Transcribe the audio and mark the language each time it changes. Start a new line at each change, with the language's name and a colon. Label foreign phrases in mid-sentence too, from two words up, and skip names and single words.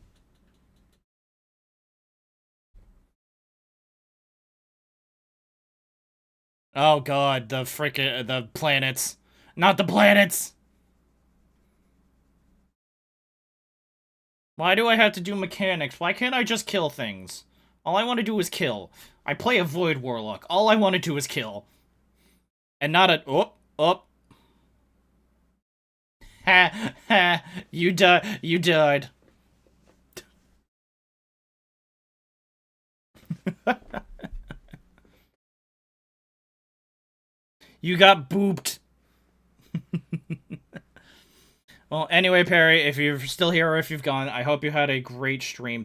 English: Oh god, the frickin' the planets. Not the planets! Why do I have to do mechanics? Why can't I just kill things? All I want to do is kill. I play a Void Warlock. All I want to do is kill. And not a... Oh, oh. Ha, ha, you died. You got booped. Well, anyway, Perry, if you're still here or if you've gone, I hope you had a great stream.